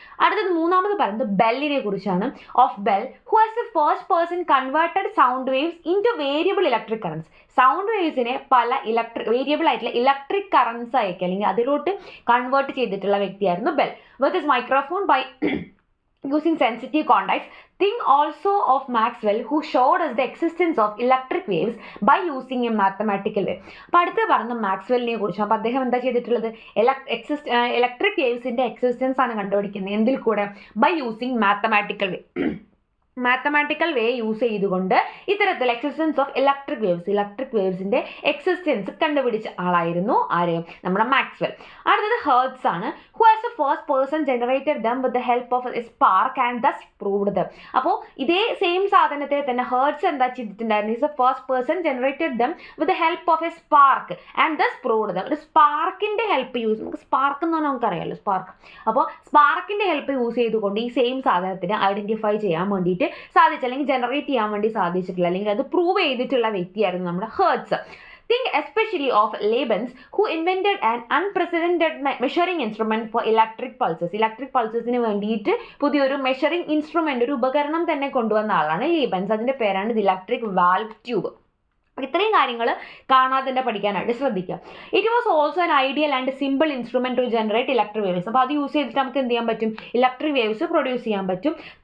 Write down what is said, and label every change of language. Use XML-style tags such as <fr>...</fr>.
<ml>അടുത്തത് മൂന്നാമത് പറയുന്നത് ബെല്ലിനെ കുറിച്ചാണ്.</ml> <en>Of Bell who as the first person converted sound waves into variable electric currents.</en> <ml>Sound waves പല variable ആയിട്ടുള്ള ഇലക്ട്രിക് കറൻസ് ആയിരിക്കും അല്ലെങ്കിൽ അതിലോട്ട് കൺവേർട്ട് ചെയ്തിട്ടുള്ള വ്യക്തിയായിരുന്നു bell.</ml> <en>With his microphone by using sensitive contacts. Think also of Maxwell who showed us the existence of electric waves by using a mathematical way.</en> <ml>അപ്പോൾ അടുത്ത് പറഞ്ഞ മാക്സ്വെല്ലിനെ കുറിച്ച്. അപ്പോൾ അദ്ദേഹം എന്താ ചെയ്തിട്ടുള്ളത്, ഇലക്ട്രിക് വേവ്സിൻ്റെ എക്സിസ്റ്റൻസ് ആണ് കണ്ടുപിടിക്കുന്നത്. എന്തിൽ കൂടെ,</ml> <en>by using mathematical way</en> <ml>use ചെയ്തുകൊണ്ട് ഇത്തരത്തിൽ എക്സിസ്റ്റൻസ് ഓഫ് ഇലക്ട്രിക് വേവ്സിൻ്റെ എക്സിസ്റ്റൻസ് കണ്ടുപിടിച്ച ആളായിരുന്നു ആര്, നമ്മുടെ മാക്സ്വെൽ. അടുത്തത് ഹെർട്സ് ആണ്.</ml> <en>Who as the first person generated them with the help of a spark and thus proved them.</en> <ml>അപ്പോൾ ഇതേ സെയിം സാധനത്തെ തന്നെ ഹെർട്സ് എന്താ ചെയ്തിട്ടുണ്ടായിരുന്നു,</ml> <en>Is the first person generated them with the help of a spark and thus proved them.</en> <ml>ഒരു സ്പാർക്കിൻ്റെ help നമുക്ക് spark എന്ന് പറഞ്ഞാൽ നമുക്കറിയാമല്ലോ സ്പാർക്ക്. അപ്പോൾ സ്പാർക്കിൻ്റെ ഹെൽപ്പ് യൂസ് ചെയ്തുകൊണ്ട് ഈ സെയിം സാധനത്തിനെ ഐഡന്റിഫൈ ചെയ്യാൻ വേണ്ടിയിട്ട് സാധിച്ചു അല്ലെങ്കിൽ ജനറേറ്റ് ചെയ്യാൻ വേണ്ടി സാധിച്ചിട്ടുള്ള അല്ലെങ്കിൽ അത് പ്രൂവ് ചെയ്തിട്ടുള്ള വ്യക്തിയായിരുന്നു നമ്മുടെ hertz.</ml> <en>Think especially of Leibniz, who invented an unprecedented measuring instrument for electric pulses.</en> <ml>Electric പൾസസിന് വേണ്ടിയിട്ട് പുതിയൊരു മെഷറിംഗ് ഇൻസ്ട്രുമെന്റ്, ഒരു ഉപകരണം തന്നെ കൊണ്ടുവന്ന ആളാണ് ലീബൻസ്. അതിൻ്റെ പേരാണ് ദി ഇലക്ട്രിക് വാൽവ് ട്യൂബ്. ഇത്രയും കാര്യങ്ങൾ കാണാതെ തന്നെ പഠിക്കാനായിട്ട് ശ്രദ്ധിക്കുക.</ml> <en>It was also an ideal and simple instrument to generate electric waves.</en> <ml>അപ്പോൾ അത് യൂസ് ചെയ്തിട്ട് നമുക്ക് എന്ത് ചെയ്യാൻ പറ്റും, ഇലക്ട്രിക് വേവ്സ് പ്രൊഡ്യൂസ് ചെയ്യാൻ പറ്റും.</ml>